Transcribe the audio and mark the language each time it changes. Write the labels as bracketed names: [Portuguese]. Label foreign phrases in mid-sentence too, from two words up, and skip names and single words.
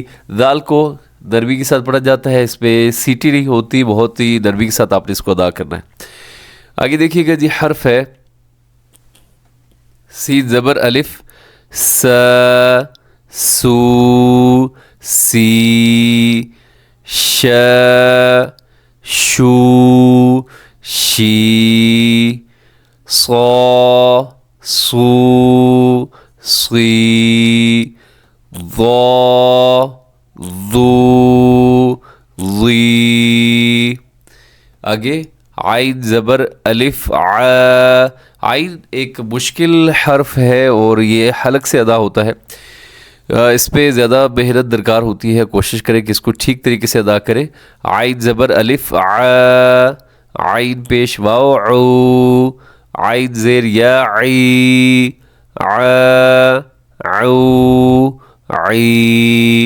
[Urdu] دال کو نرمی کے ساتھ پڑھا جاتا ہے، اس پہ سیٹی نہیں ہوتی، بہت ہی نرمی کے ساتھ آپ نے اس کو ادا کرنا ہے. آگے دیکھیے گا جی حرف ہے سین زبر الف سا، سو سی، ش شو شی، صا صو صی، ضا ضو ضی. آگے عین زبر الف ع، عین ایک مشکل حرف ہے اور یہ حلق سے ادا ہوتا ہے، اس پہ زیادہ محنت درکار ہوتی ہے. کوشش کریں کہ اس کو ٹھیک طریقے سے ادا کریں. عین زبر الف ع، عین پیش واو عو، عین زیر یا عی، ع عو عی.